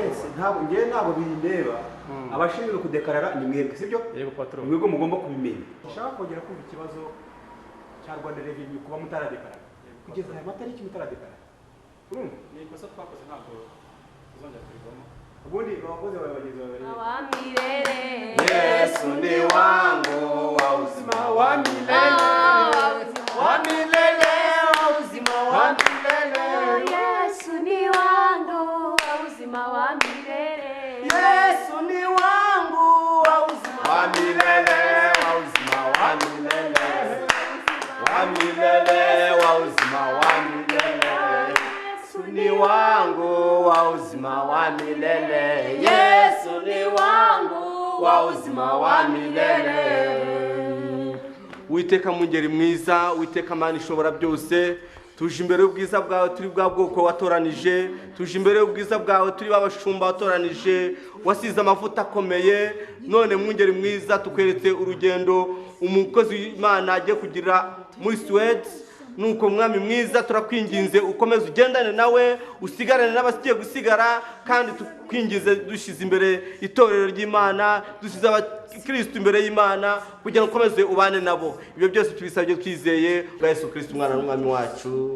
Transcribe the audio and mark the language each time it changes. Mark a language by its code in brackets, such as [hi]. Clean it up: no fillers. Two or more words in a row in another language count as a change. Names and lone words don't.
[rw] ntabwo bindeba abashinzwe kudekarara ni mwebwe sibyo yego patron mwebwe mugomba kubimenya ushaka kongera kumva ikibazo cya Rwanda Revenue kuba mutaradekarara kugeza aya matariki mutaradekarara urumva ni ikosa twakoze ntabwo tuzongera kurivamo ubundi abakozi bawe bageze babiri [sw] wa milele Yesu ni wangu wa uzima wa milele wa milele wa uzima wa milele Yesu ni wangu wa uzima wa milele Yesu ni wangu wa uzima wa milele wa uzima wa milele wa milele wa uzima wa milele Yesu ni wangu wa uzima wa milele Yesu ni wangu wa uzima wa milele [rw] Witeka mungeri mwiza witeka Mana ishobora byose tuje imbere y'ubwiza bwawe turi bwa bwoko watoranije tuje imbere y'ubwiza bwawe turi babashumba watoranije wasize amavuta akomeye none mwungeri mwiza tukweretse urugendo umukozi w'Imana agiye kugira muri Suède nuko mwami mwiza turakwinginze ukomeze ugendane nawe usigarane n'abasigiye gusigara kandi tukwingize dushize imbere itorero ry'Imana dusize abakristo imbere y'Imana kugira ngo ukomeze ubane nabo ibyo byose tubisabye twizeye bwa Yesu Kristo umwana n'umwami wacu